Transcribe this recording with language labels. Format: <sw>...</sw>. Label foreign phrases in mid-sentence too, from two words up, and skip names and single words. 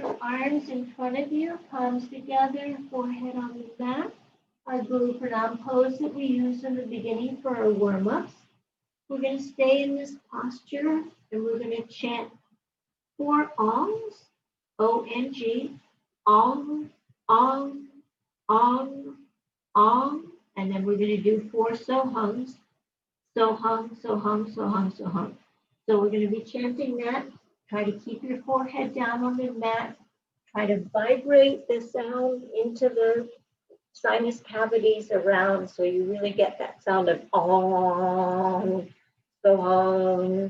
<en>arms in front of you, palms together, forehead on the mat. Our Guru Pranam pose that we use in the beginning for our warm-ups. We're going to stay in this posture and we're going to chant 4 ongs, O-N-G, ong, ong, ong, ong, and then we're going to do 4 so-hungs, so-hung, so-hung, so-hung, so-hung. So we're going to be chanting that. Try to keep your forehead down on the mat. Try to vibrate the sound into the sinus cavities around so you really get that sound of ong, so-hung.</en>